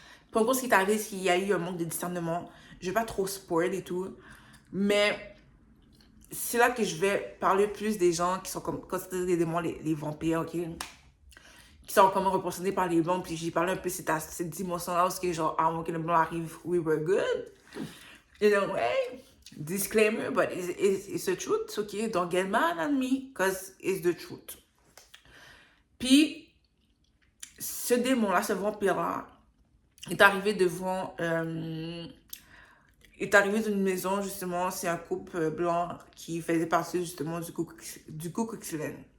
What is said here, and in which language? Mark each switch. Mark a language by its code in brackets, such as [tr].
[fr] Pour en gros, ce qui est arrivé, c'est qu'il y a eu un manque de discernement. Je ne vais pas trop spoil et tout. Mais c'est là que je vais parler plus des gens qui sont comme considérés des démons, les vampires, ok? Qui sont comme représentés par les blancs. Puis j'ai parlé un peu de cette dimension-là où c'est genre, avant que le blanc arrive, [en] we were good. You know, hey, disclaimer, but it's the truth, ok? Don't get mad at me, because it's the truth. [fr] Puis, ce démon-là, ce vampire-là, est arrivé devant... est arrivé d'une maison, justement, c'est un couple blanc qui faisait partie, justement, du Ku Klux Klan.